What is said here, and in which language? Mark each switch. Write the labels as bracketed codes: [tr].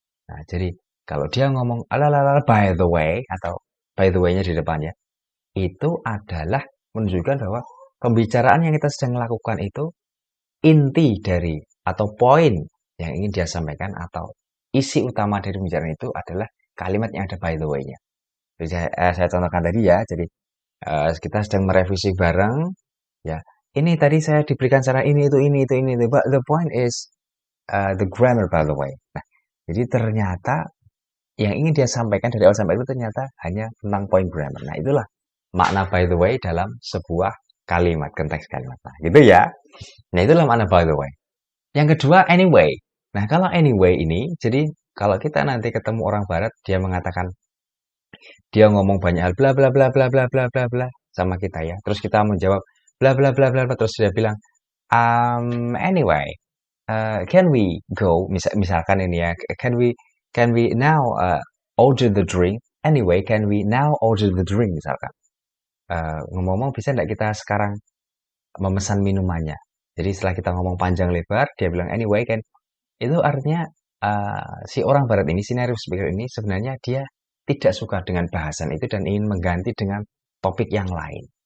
[id] Nah, jadi kalau dia ngomong ala by the way atau by the way-nya di depannya, itu adalah menunjukkan bahwa pembicaraan yang kita sedang lakukan itu inti dari atau poin yang ingin dia sampaikan atau isi utama dari pembicaraan itu adalah kalimat yang ada by the way-nya. Jadi saya contohkan tadi ya, jadi kita sedang merevisi bareng, ya. Ini tadi saya diberikan cara ini itu. [en] But the point is the grammar by the way. [id] Nah, jadi ternyata yang ingin dia sampaikan dari awal sampai itu ternyata hanya tentang poin grammar. Nah, itulah makna by the way dalam sebuah kalimat, konteks kalimat. Nah, gitu ya. Nah, itulah makna by the way. Yang kedua, anyway. Nah, kalau anyway ini, jadi kalau kita nanti ketemu orang barat, dia mengatakan, dia ngomong banyak hal, bla bla bla bla bla bla bla bla sama kita ya. Terus kita menjawab, bla bla bla bla bla. Terus dia bilang, [en] anyway, can we go? [id] Misalkan ini ya, [en] can we now order the drink? Anyway, can we now order the drink? [id] Misalkan, ngomong-ngomong bisa nggak kita sekarang memesan minumannya? Jadi setelah kita ngomong panjang lebar, dia bilang anyway kan, itu artinya si orang barat ini, si native speaker ini sebenarnya dia tidak suka dengan bahasan itu dan ingin mengganti dengan topik yang lain.